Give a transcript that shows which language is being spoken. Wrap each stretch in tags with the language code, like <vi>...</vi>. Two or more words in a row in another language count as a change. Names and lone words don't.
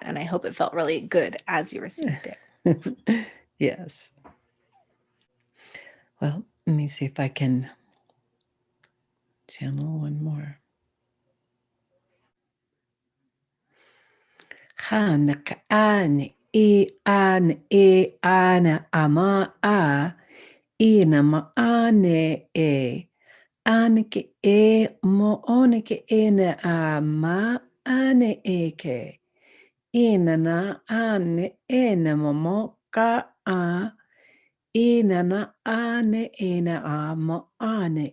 <en>And I hope it felt really good as you received it. Yes. Well, let me see if I can channel one more. Hanak an e ana ama a ina ma ane e anke e mo onke ina a ma ane eke ina na ane ena mo ka a ina na ane ina a mo ane</en>